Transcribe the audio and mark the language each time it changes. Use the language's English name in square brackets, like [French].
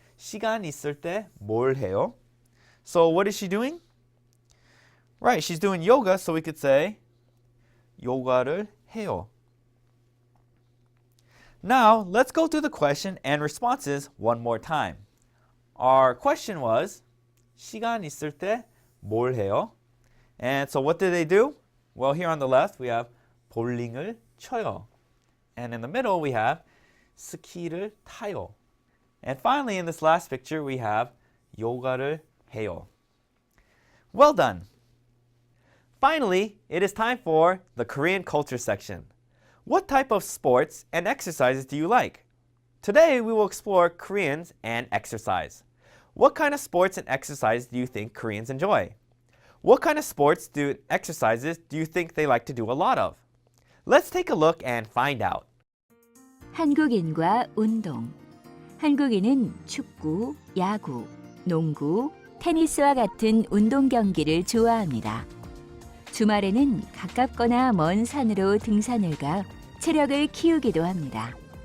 [Korean] 시간 있을 때 뭘 해요? [English] So what is she doing? Right, she's doing yoga, so we could say [Korean] 요가를 해요. [English] Now, let's go through the question and responses one more time. Our question was [Korean] 시간 있을 때 뭘 해요? [English] And so what did they do? Well, here on the left we have [Korean] 볼링을 쳐요. [English] And in the middle we have [Korean] 스키를 타요. [English] And finally in this last picture we have [Korean] 요가를 해요. [English] Well done! Finally, it is time for the Korean culture section. What type of sports and exercises do you like? Today we will explore Koreans and exercise. What kind of sports and exercise do you think Koreans enjoy? What kind of sports and exercises do you think they like to do a lot of? Let's take a look and find out. [Korean] 한국인과 운동. 한국인은 축구, 야구, 농구, 테니스와 같은 운동 경기를 좋아합니다. 주말에는 가깝거나 먼 산으로 등산을 가 체력을 키우기도 합니다.